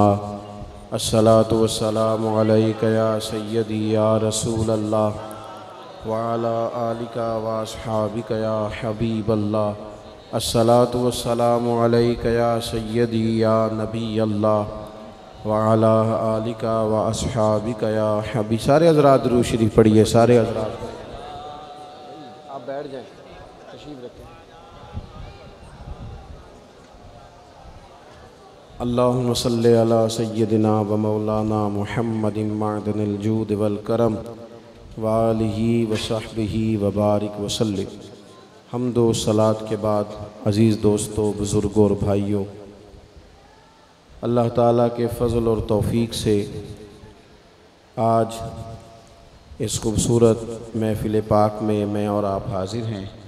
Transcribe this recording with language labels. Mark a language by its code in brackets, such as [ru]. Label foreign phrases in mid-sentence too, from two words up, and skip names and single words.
[ar] الصلاة والسلام عليك يا سيدي يا رسول الله وعلى آلك وأصحابك يا حبيب الله. الصلاة والسلام عليك يا سيدي يا نبي الله وعلى آلك وأصحابك يا حبي. [ur] سارے حضرات درود شریف پڑھیے۔ سارے حضرات آپ بیٹھ جائیں، تشریف رکھیں. [ar] اللهم صل على سيدنا ومولانا محمد معدن الجود والكرم وآله وصحبه وبارك وسلم. [ur] حمد و صلات کے بعد عزیز دوستوں، بزرگوں اور بھائیوں، اللہ تعالیٰ کے فضل اور توفیق سے آج اس خوبصورت محفل پاک میں میں اور آپ حاضر ہیں.